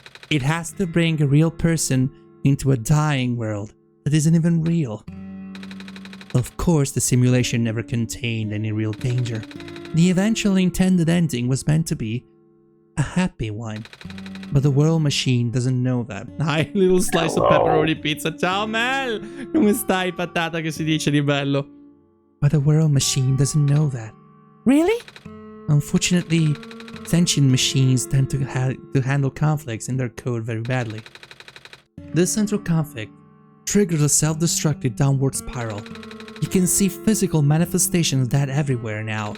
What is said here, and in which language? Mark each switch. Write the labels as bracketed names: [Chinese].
[English] It has to bring a real person into a dying world that isn't even real. Of course, the simulation never contained any real danger. The eventual intended ending was meant to be a happy one. But the world machine doesn't know that. Hi, little slice of pepperoni pizza. Ciao, Mel! [Italian] Come stai, patata che si dice di bello? [English] But the world machine doesn't know that. Really? Unfortunately, sentient machines tend to handle conflicts in their code very badly. This central conflict triggers a self-destructive downward spiral. You can see physical manifestations of that everywhere now.